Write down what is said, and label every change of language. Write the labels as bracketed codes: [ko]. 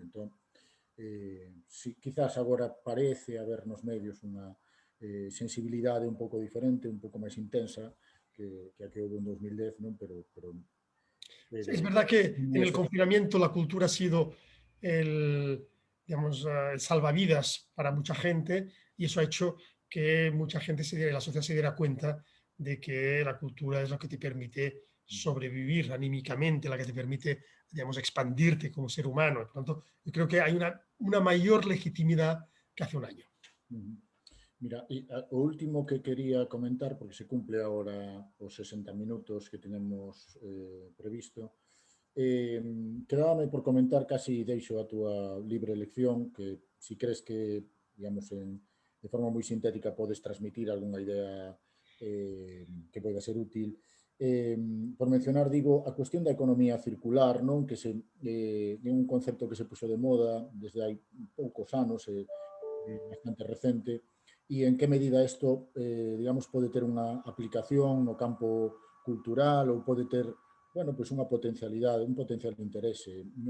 [gl] Entón, si, quizás agora parece haber nos medios unha sensibilidade un pouco diferente, un pouco máis intensa que a que houve en 2010, non? [es] Pero es verdad que en el confinamiento la cultura ha sido digamos, el salvavidas para mucha gente y eso ha hecho que mucha gente, la sociedad se diera cuenta de que la cultura es lo que te permite sobrevivir anímicamente, la que te permite, digamos, expandirte como ser humano. Por lo tanto, yo creo que hay una mayor legitimidad que hace un año. [gl] Mira, e o último que quería comentar, porque se cumple agora os 60 minutos [es] que tenemos previsto, [gl] quedábame por comentar, casi deixo a túa libre elección, que si crees que, digamos, de forma moi sintética podes transmitir algunha idea que poida ser útil. Por mencionar, digo, a cuestión da economía circular, non? Que é un concepto que se puxo de moda desde hai poucos anos, bastante recente, e en que medida isto, digamos, pode ter unha aplicación no campo cultural ou pode ter, bueno, pois unha potencialidade, un potencial interese.